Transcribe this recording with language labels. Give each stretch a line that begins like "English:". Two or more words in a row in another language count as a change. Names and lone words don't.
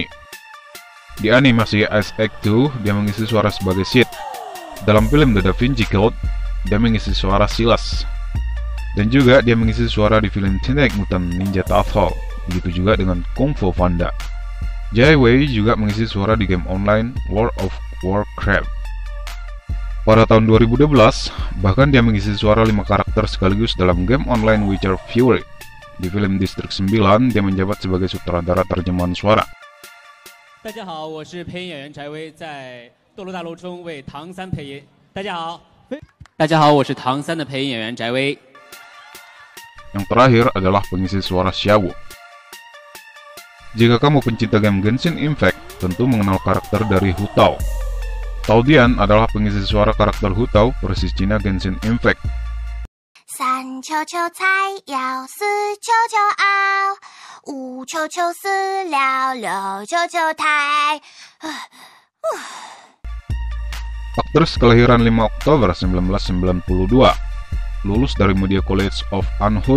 Indonesian: Di animasi Ice Egg 2, dia mengisi suara sebagai Sid. Dalam film The Da Vinci Code, dia mengisi suara Silas. Dan juga dia mengisi suara di film Teenage Mutant Ninja Turtle. Begitu juga dengan Kung Fu Panda. Jay-Wei juga mengisi suara di game online World of Warcraft. Pada tahun 2012, bahkan dia mengisi suara 5 karakter sekaligus dalam game online Witcher Fury. Di film Distrik 9, dia menjabat sebagai sutradara terjemahan suara.
Chinese: 大家好，我是配音演员翟威，在斗罗大陆中为唐三配音。大家好，大家好，我是唐三的配音演员翟威。
Indonesian: Yang terakhir adalah pengisi suara Xiaowu. Jika kamu pencinta game Genshin Impact, tentu mengenal karakter dari Hu Tao. Tao Dian adalah pengisi suara karakter Hu Tao versi Cina Genshin Impact. 三球球菜肴，四球球熬，五球球饲料，六球球台。 Aktris kelahiran 5 Oktober 1992, lulus dari Media College of Anhui.